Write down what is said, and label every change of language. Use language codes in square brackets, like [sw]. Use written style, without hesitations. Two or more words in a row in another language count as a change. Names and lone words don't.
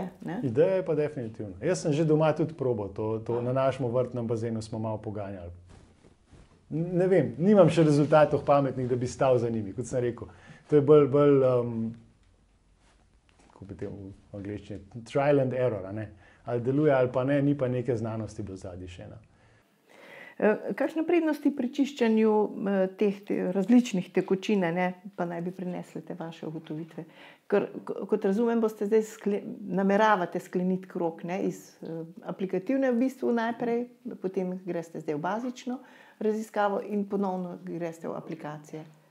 [sl] Ideja je pa definitivno. Jaz sem že doma tudi probal, to na našem vrtnem bazenu smo malo poganjali. Ne vem, nimam še rezultatov pametnih, da bi stal za njimi, kot sem rekel. To je bolj kako bi te v angleščini, [en] trial and error, [sl] ali deluje ali pa ne, ni pa neke znanosti do zadnji še. Kakšne prednosti pri čiščenju teh različnih tekočin, pa naj bi prinesle te vaše ugotovitve? Ker, kot razumem, boste zdaj nameravate skleniti krog iz aplikativne v bistvu najprej, potem greste zdaj v bazično raziskavo in ponovno greste v aplikacije.